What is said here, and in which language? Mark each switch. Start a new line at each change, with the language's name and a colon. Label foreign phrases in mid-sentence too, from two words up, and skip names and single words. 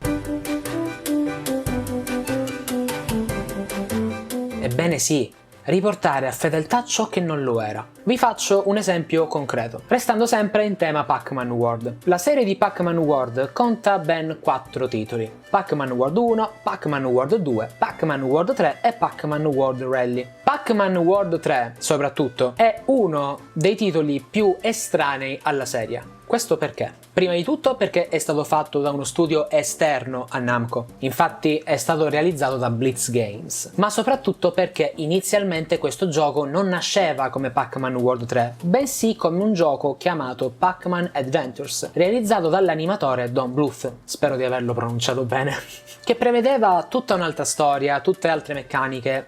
Italian: Ebbene sì, riportare a fedeltà ciò che non lo era. Vi faccio un esempio concreto, restando sempre in tema Pac-Man World. La serie di Pac-Man World conta ben 4 titoli: Pac-Man World 1, Pac-Man World 2, Pac-Man World 3 e Pac-Man World Rally. Pac-Man World 3, soprattutto, è uno dei titoli più estranei alla serie. Questo perché? Prima di tutto perché è stato fatto da uno studio esterno a Namco, infatti è stato realizzato da Blitz Games, ma soprattutto perché inizialmente questo gioco non nasceva come Pac-Man World 3, bensì come un gioco chiamato Pac-Man Adventures, realizzato dall'animatore Don Bluth, spero di averlo pronunciato bene, che prevedeva tutta un'altra storia, tutte altre meccaniche.